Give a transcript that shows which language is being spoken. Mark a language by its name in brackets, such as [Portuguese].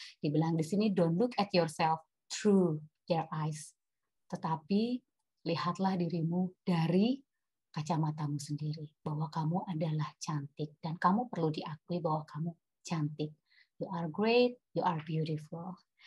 [Indonesian] Dibilang di sini, [English] don't look at yourself through their eyes. [Indonesian] Tetapi lihatlah dirimu dari kacamatamu sendiri, bahwa kamu adalah cantik dan kamu perlu diakui bahwa kamu cantik. [English] You are great, you are beautiful.